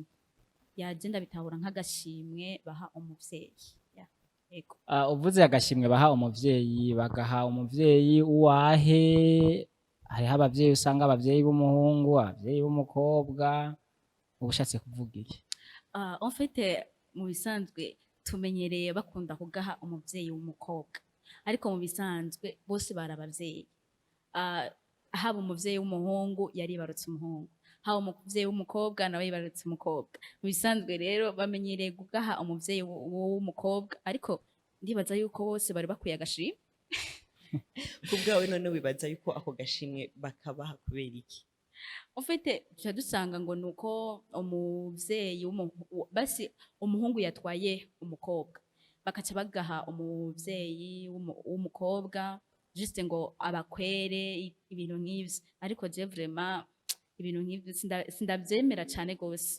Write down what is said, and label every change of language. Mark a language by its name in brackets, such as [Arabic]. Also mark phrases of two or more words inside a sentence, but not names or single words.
[Rundi] Yagenda bitahura nk'agashimwe baha umuvyeyi. Yego. Uvuze agashimwe baha umuvyeyi bagaha umuvyeyi uwahe? Hariho abavyeyi usanga abavyeyi b'umuhungu, abavyeyi b'umukobwa. Ubushatse kuvuga iki? [French] En fait [Rundi] mu bisanzwe tumenyereye bakunda kugaha umuvyeyi w'umukobwa. Ariko mu bisanzwe bose barabavyeyi. Haba umuvyeyi w'umuhungu yaribarutse umuhungu, haba umuvyeyi w'umukobwa nawe yibarutse umukobwa. Mu bisanzwe rero bamenyereye kugaha umuvyeyi w'umukobwa, ariko ndibaza yuko bose bari bakwiye agashimwe. Kubwawe none wibaza yuko ako gashimwe bakabaha kubera iki? [French] En fait [Rundi] tuca dusanga ngo nuko umuvyeyi basi umuhungu yatwaye umukobwa bakaca bagaha umuvyeyi w'umukobwa juste ngo abakwere ibintu nk'ivyo. Ariko [French] je vraiment [Rundi] ibintu nk'ivyo sindavyemera cyane gose.